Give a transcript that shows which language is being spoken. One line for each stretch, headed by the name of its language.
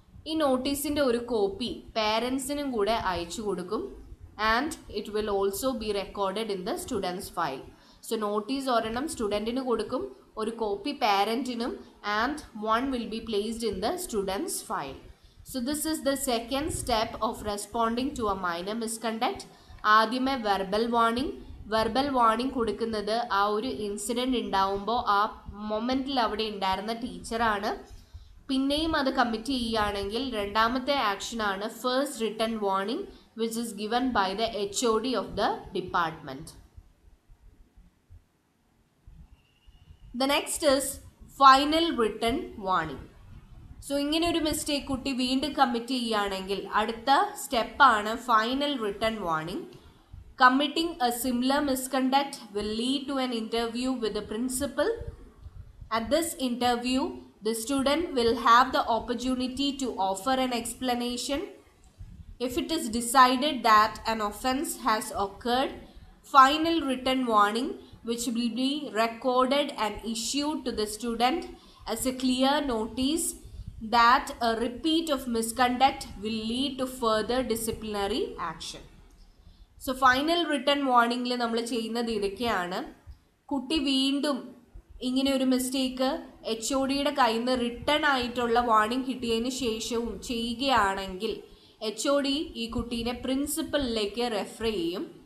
Malayalam: ഈ നോട്ടീസിൻ്റെ ഒരു കോപ്പി പേരൻസിനും കൂടെ അയച്ചു കൊടുക്കും.
English: And it will also be recorded in the students file.
Malayalam: So notice ഒരെണ്ണം സ്റ്റുഡൻറ്റിന് കൊടുക്കും, ഒരു copy പാരൻറ്റിനും,
English: And one will be placed in the students file. So this is the second step of responding to a minor misconduct.
Malayalam: ആദ്യമേ verbal warning കൊടുക്കുന്നത് ആ ഒരു incident ഉണ്ടാവുമ്പോൾ ആ മൊമെൻറ്റിൽ അവിടെ ഉണ്ടായിരുന്ന ടീച്ചറാണ്. പിന്നെയും അത് കമ്മിറ്റ് ചെയ്യുകയാണെങ്കിൽ രണ്ടാമത്തെ ആക്ഷനാണ് first written warning,
English: Which is given by the HOD of the department. The next is final written warning.
Malayalam: So ഇങ്ങനെ ഒരു മിസ്റ്റേക്ക് കുട്ടി വീണ്ടും കമ്മിറ്റ് ചെയ്യുകയാണെങ്കിൽ അടുത്ത സ്റ്റെപ്പാണ് final written warning.
English: Committing a similar misconduct will lead to an interview with the principal. At this interview the student will have the opportunity to offer an explanation. If it is decided that an offense has occurred, final written warning which will be recorded and issued to the student as a clear notice that a repeat of misconduct will lead to further disciplinary action.
Malayalam: So final return വാർണിംഗിൽ നമ്മൾ ചെയ്യുന്നത് ഇതൊക്കെയാണ്. കുട്ടി വീണ്ടും ഇങ്ങനെ ഒരു mistake HODയുടെ കയ്യിൽ നിന്ന് return ആയിട്ടുള്ള വാർണിംഗ് കിട്ടിയതിന് ശേഷവും ചെയ്യുകയാണെങ്കിൽ HOD ഈ കുട്ടീനെ പ്രിൻസിപ്പലിലേക്ക് റെഫർ ചെയ്യും.